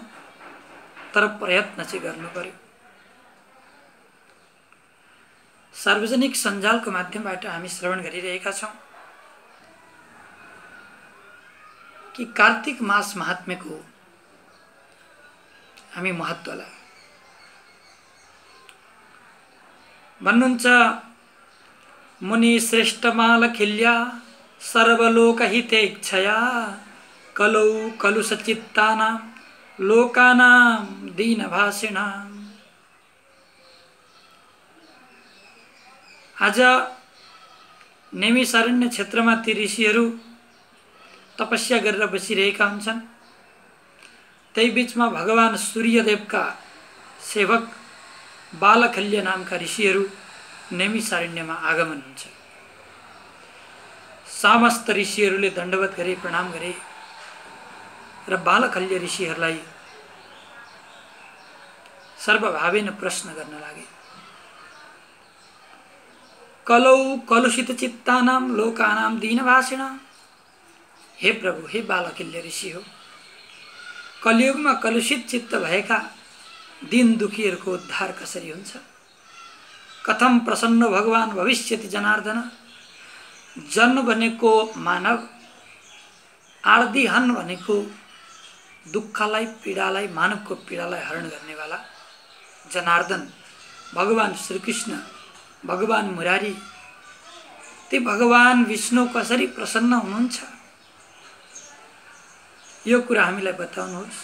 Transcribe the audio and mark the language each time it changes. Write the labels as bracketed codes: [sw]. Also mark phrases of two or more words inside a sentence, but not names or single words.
[ne] तर प्रयत्न चाहिँ गर्नु पर्यो। सार्वजनिक सञ्जालको माध्यमबाट हामी श्रवण गरिरहेका छौँ कि कार्तिक मास महात्म्यको हामी महत्त्वलाई भन्नुहुन्छ। [sa] मुनि श्रेष्ठ मालखिल्या सर्वलोकहितेच्छया कलौ कलुषचित्तानां लोकानां दीनभाषिणाम्। [ne] आज नेमिसारण्य क्षेत्रमा ती ऋषिहरू तपस्या गरेर बसिरहेका हुन्छन्। त्यही बीचमा भगवान सूर्यदेवका सेवक बालखल्य नामका ऋषिहरू नेमिसारण्यमा आगमन हुन्छ। समस्त ऋषिहरूले दण्डवत गरे, प्रणाम गरे र बालखल्य ऋषिहरूलाई सर्वभावेन प्रश्न गर्न लागे। [sa] कलौ कलुषित चित्तानां लोकानां दीनभाषिणां। [ne] हे प्रभु, हे बालखल्य ऋषि हो, कलियुगमा कलुषित चित्त भएका दीन दुखीहरूको उद्धार कसरी हुन्छ? [sa] कथम प्रसन्न भगवान भविष्यति जनार्दन। [ne] जन्म भनेको मानव, आर्दिहन भनेको दुःखलाई, पीडालाई, मानवको पीडालाई हरण गर्नेवाला जनार्दन भगवान श्रीकृष्ण, भगवान मुरारी, ती भगवान विष्णु कसरी प्रसन्न हुनुहुन्छ यो कुरा हामीलाई बताउनुहोस्।